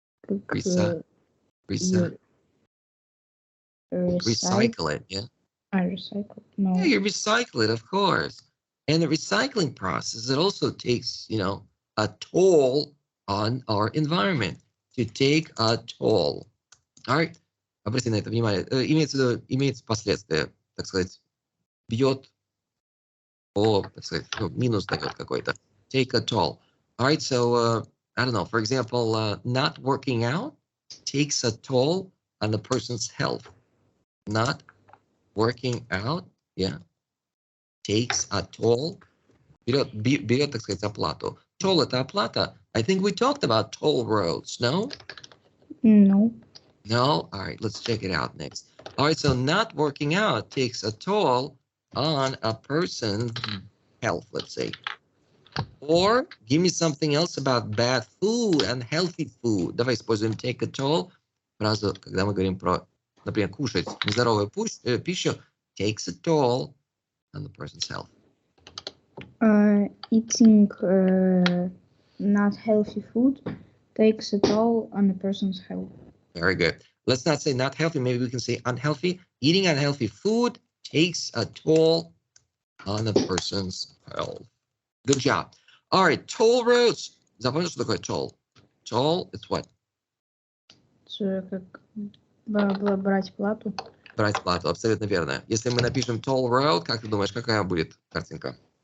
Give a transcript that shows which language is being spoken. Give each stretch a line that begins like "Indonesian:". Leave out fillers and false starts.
English: Recycle it, yeah? I recycle. No. Yeah, you recycle it, of course. And the recycling process, it also takes, you know, a toll on our environment. To take a toll. All right.
Russian: Обратите на это внимание. Имеется последствия, так сказать, бьет по, так сказать, минус дает какой-то.
English: Take a toll. All right. So, I don't know. For example, not working out takes a toll on the person's health. Not working out, yeah, takes a toll.
Russian: Берет, так сказать, оплату. Toll — это оплата.
English: I think we talked about toll roads, no? No. No? All right, let's check it out next. All right, so not working out takes a toll on a person's health, let's say. Or give me something else about bad food, unhealthy food.
Russian: Давай используем take a toll. Фразу, когда мы говорим про, например, кушать нездоровую пищу,
English: takes a toll on the person's health. Eating not healthy food takes a toll on a person's health. Very good. Let's not say not healthy. Maybe we can say unhealthy. Eating unhealthy food takes a toll on a person's health. Good job. All right, toll roads.
Russian: Запомнил, что такое toll?
English: Toll, it's what?
Russian: Как брать плату. Брать плату, абсолютно верно. Если мы напишем toll road, как ты думаешь, какая будет картинка?